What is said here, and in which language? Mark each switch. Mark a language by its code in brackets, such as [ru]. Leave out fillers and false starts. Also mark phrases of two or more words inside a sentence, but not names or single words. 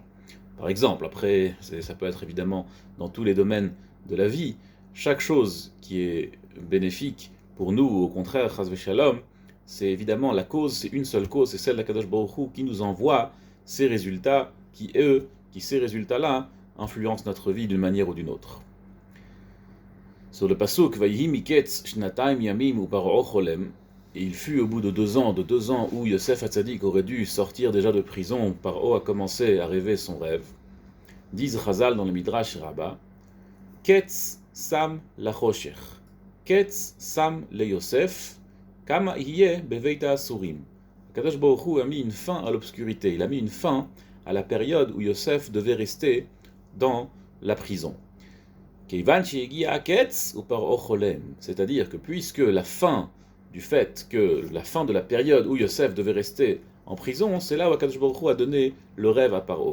[fr] Par exemple, après, ça peut être évidemment dans tous les domaines de la vie, chaque chose qui est bénéfique pour nous, au contraire, [he] חס ושלום, [fr] c'est évidemment la cause, c'est une seule cause, c'est celle d' [he] הקדוש ברוך הוא [fr] qui nous envoie ces résultats, qui ces résultats-là influencent notre vie d'une manière ou d'une autre. Sur le pasuk, [he] ויהי מקץ שנתיים ימים ופרעה חולם, [fr] et il fut au bout de 2 ans où Yosef Hatzadik aurait dû sortir déjà de prison, Paro a commencé à rêver son rêve. Disent Chazal dans le Midrash Rabbah, [he] קץ שם לחושך קץ שם ליוסף כמה יהא בבית האסורים. קדוש ברוך הוא [fr] a mis une fin à l'obscurité, il a mis une fin à la période où Yosef devait rester dans la prison. C'est-à-dire que puisque la fin de la période où Yosef devait rester en prison, c'est là où [he] הקדוש ברוך הוא [fr] a donné le rêve à Paro.